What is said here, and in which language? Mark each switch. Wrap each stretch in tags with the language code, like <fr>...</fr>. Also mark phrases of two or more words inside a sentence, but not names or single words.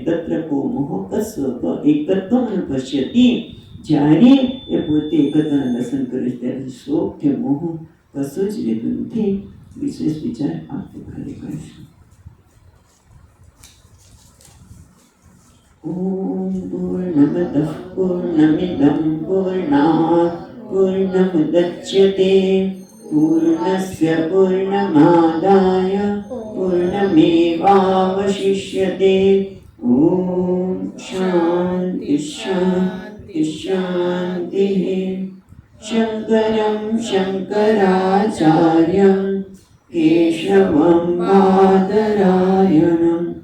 <sa>तत्र को मोह कस्व एकत्वम अनुपश्यति.</sa> <gu>જ્યારે એ પોતે એકત્વના દર્શન કરે ત્યારે શોક કે મોહ કશું જ રહેતું નથી. વિશેષ વિચાર આપણે ખરેખર કરીશું.</gu> <sa>ॐ पूर्णमदः पूर्णमिदं पूर्णात् पूर्णमुदच्यते पूर्णस्य पूर्णमादाय पूर्णमेवावशिष्यते ॐ शान्ति शान्ति शान्तिः शङ्करं शङ्कराचार्यं केशवं बादरायणं</sa>